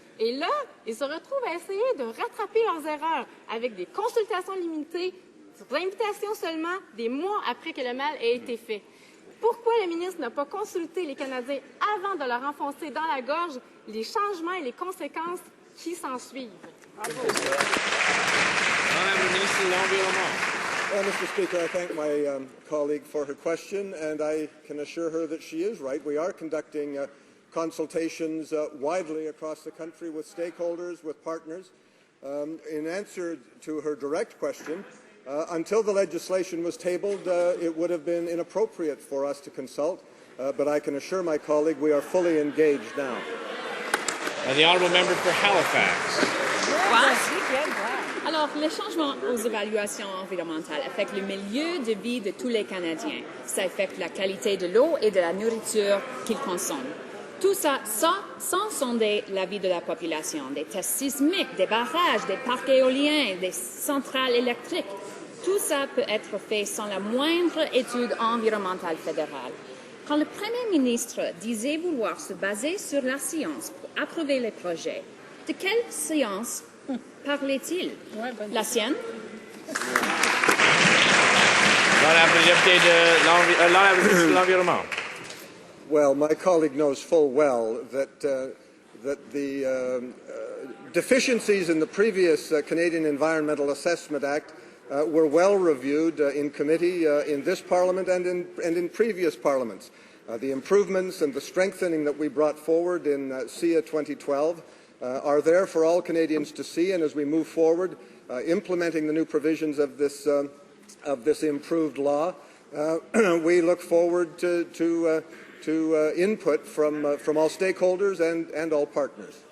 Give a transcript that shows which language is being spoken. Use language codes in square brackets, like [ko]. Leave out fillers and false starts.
[fr] Et là, ils se retrouvent à essayer de rattraper leurs erreurs avec des consultations limitées, sur invitation seulement, des mois après que le mal ait été fait. Pourquoi le ministre n'a pas consulté les Canadiens avant de leur enfoncer dans la gorge les changements et les conséquences qui s'en suivent? [en] Mr. Speaker, I thank my colleague for her question, and I can assure her that she is right. We are conducting consultations widely across the country with stakeholders, with partners. In answer to her direct question, until the legislation was tabled, it would have been inappropriate for us to consult, but I can assure my colleague we are fully engaged now. The Honourable Member for Halifax. [fr] Alors, les changements aux évaluations environnementales affectent le milieu de vie de tous les Canadiens. Ça affecte la qualité de l'eau et de la nourriture qu'ils consomment. Tout ça sans sonder la vie de la population. Des tests sismiques, des barrages, des parcs éoliens, des centrales électriques. Tout ça peut être fait sans la moindre étude environnementale fédérale. Quand le Premier ministre disait vouloir se baser sur la science pour approuver les projets, de quelle science parlait-il? La sienne? L'Honorable député de l'Environnement. [en] Well, my colleague knows full well that the deficiencies in the previous Canadian Environmental Assessment Act were well reviewed in committee in this Parliament and in previous parliaments. The improvements and the strengthening that we brought forward in SIA 2012 are there for all Canadians to see, and as we move forward, implementing the new provisions of this improved law, we look forward to input from all stakeholders and all partners.